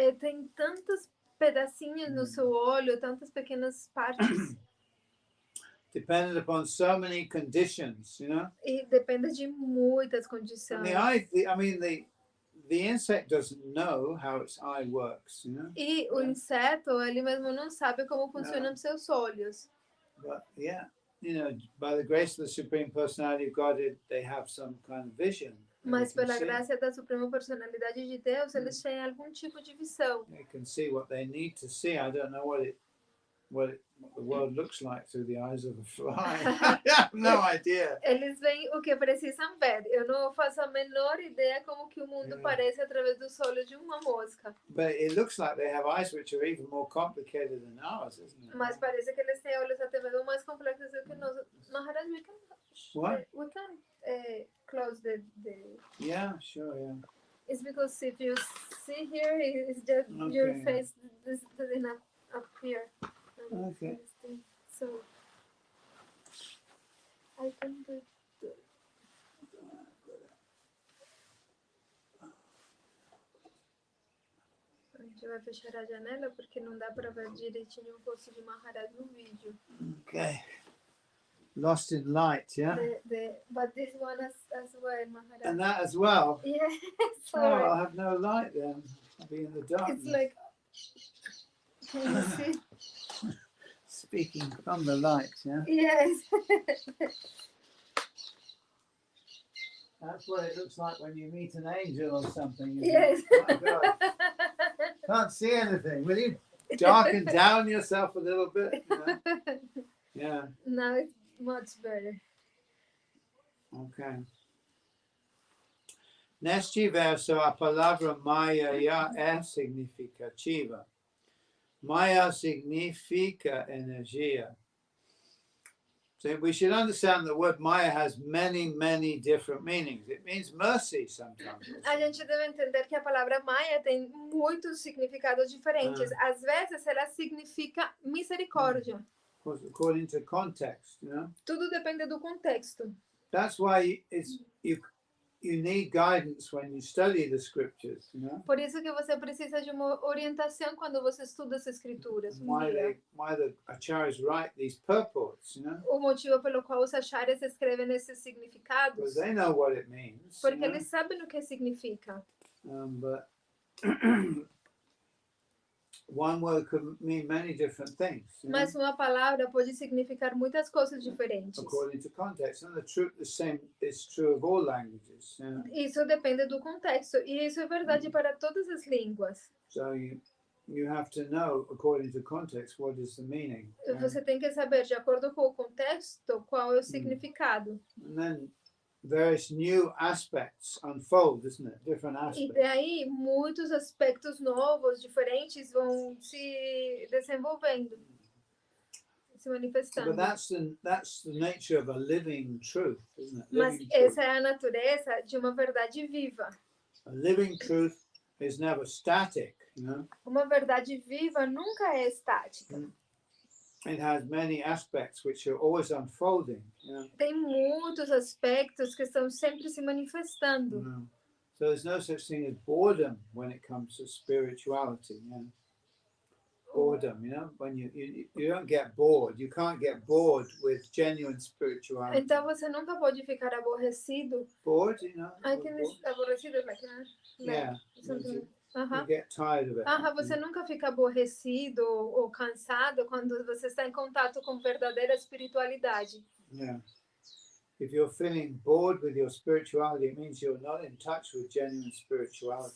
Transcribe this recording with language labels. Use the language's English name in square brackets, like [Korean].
[Portuguese] Tem tantos pedacinhos no seu olho, tantas pequenas partes. [English] Dependent upon so many conditions, you know. [Portuguese] E depende de muitas condições. [English] And the eye, the insect doesn't know how its eye works, you know. [Portuguese] E o inseto, ele mesmo não sabe como funcionam seus olhos. [English] But yeah, you know, by the grace of the Supreme Personality of Godhead, they have some kind of vision. [Portuguese] Mas pela graça da Suprema Personalidade de Deus, eles têm algum tipo de visão. [English] They can see what they need to see. I don't know what the world looks like through the eyes of a fly. I have no idea. [Portuguese] Eles veem o que precisam ver. Eu não faço a menor ideia como que o mundo parece através dos olhos de uma mosca. [English] But it looks like they have eyes which are even more complicated than ours, isn't it? [Portuguese] Mas parece que eles têm olhos até mesmo mais complexos do que nós. [English] Maharaj, we can close the. Yeah, sure, yeah. It's because if you see here, it's just your face doesn't appear. Okay. So I can do it. [Portuguese] A gente vai fechar a janela porque não dá para ver direitinho o rosto de Maharaj no vídeo. [English] Okay. Lost in light, yeah? But this one as well, Maharaj. And that as well? Yeah, sorry. Oh, I'll have no light then. I'll be in the darkness. It's like, can you see? Speaking from the light, yeah? Yes. That's what it looks like when you meet an angel or something. Yes. Oh my God. Can't see anything. Will you darken down yourself a little bit? You know? Yeah. Now it's much better. Ok. [Portuguese] Neste verso, a palavra Maya é significativa. Maya significa energia. [English] So we should understand the word Maya has many, many different meanings. It means mercy sometimes. [Portuguese] A gente deve entender que a palavra Maya tem muitos significados diferentes. Às vezes ela significa misericórdia. [English] According to context, you know. [Portuguese] Tudo depende do contexto. [English] That's why you need guidance when you study the scriptures, you know. [Portuguese] Por isso que você precisa de uma orientação quando você estuda as escrituras. [English] Why the acharyas write these purports, you know. [Portuguese] O motivo pelo qual os acharyas escrevem esses significados. [English] Because they know what it means. [Portuguese] Porque eles sabem o que significa. [English] But one word could mean many different things. [Portuguese] Mas uma palavra pode significar muitas coisas diferentes. [English] According to context, and the same is true of all languages. Yeah. [Portuguese] Isso depende do contexto, e isso é verdade para todas as línguas. [English] So you have to know, according to context, what is the meaning. [Portuguese] Você tem que saber, de acordo com o contexto, qual é o significado. [English] And then various new aspects unfold, isn't it? Different aspects. [Portuguese] E daí muitos aspectos novos, diferentes, vão se desenvolvendo, se manifestando. [English] But that's the nature of a living truth, isn't it? [Portuguese] Mas essa é a natureza de uma verdade viva. [English] A living truth is never static, you know. [Portuguese] Uma verdade viva nunca é estática. [English] It has many aspects which are always unfolding. You know? [Portuguese] Tem muitos aspectos que estão sempre se manifestando. [English] So there's no such thing as boredom when it comes to spirituality. You know? boredom, you know, when you don't get bored. You can't get bored with genuine spirituality. [Portuguese] Então você nunca pode ficar aborrecido. [English] Bored, you know. I think it's aborrecido, like, Yeah. something. You get tired of it. [Portuguese] Você nunca fica aborrecido ou cansado quando você está em contato com verdadeira espiritualidade. [English] Yeah. If you're feeling bored with your spirituality, it means you're not in touch with genuine spirituality.